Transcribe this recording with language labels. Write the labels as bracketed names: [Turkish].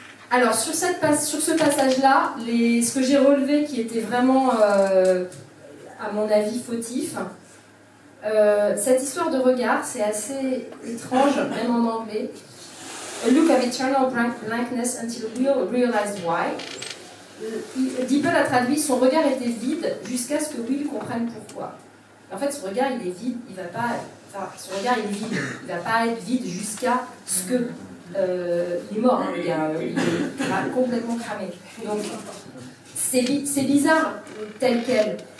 [French] Alors sur ce passage-là, ce que j'ai relevé qui était vraiment, à mon avis, fautif, cette histoire de regard, c'est assez étrange, même en anglais. [English] A look of eternal blankness until Will realized why. [French] Dippel a traduit son regard était vide jusqu'à ce que Will comprenne pourquoi. En fait, son regard il est vide, son regard il est vide, il va pas être vide jusqu'à ce que il est mort, hein, le gars, il est complètement cramé. Donc c'est bizarre tel quel.